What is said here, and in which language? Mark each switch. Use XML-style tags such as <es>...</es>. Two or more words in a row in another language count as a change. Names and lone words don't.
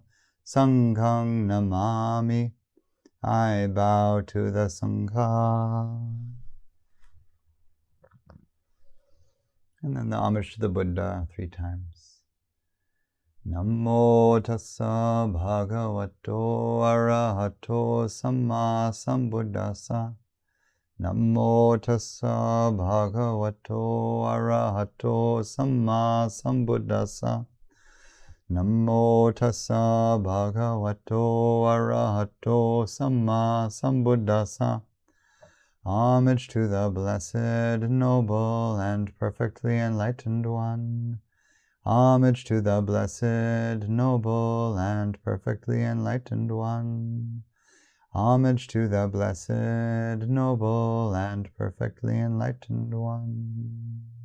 <pi>Sanghang namami,</pi> <en>I bow to the Sangha. And then the homage to the Buddha 3 times.</en> <pi>Namo tassa bhagavato arahato sammāsambuddhasa. Namo tassa bhagavato arahato sammāsambuddhasa. Namo tassa bhagavato arahato sammāsambuddhasa.</pi> <en>Homage to the Blessed, Noble, and Perfectly Enlightened One. Homage to the blessed, noble, and perfectly enlightened one. Homage to the blessed, noble, and perfectly enlightened one.</en>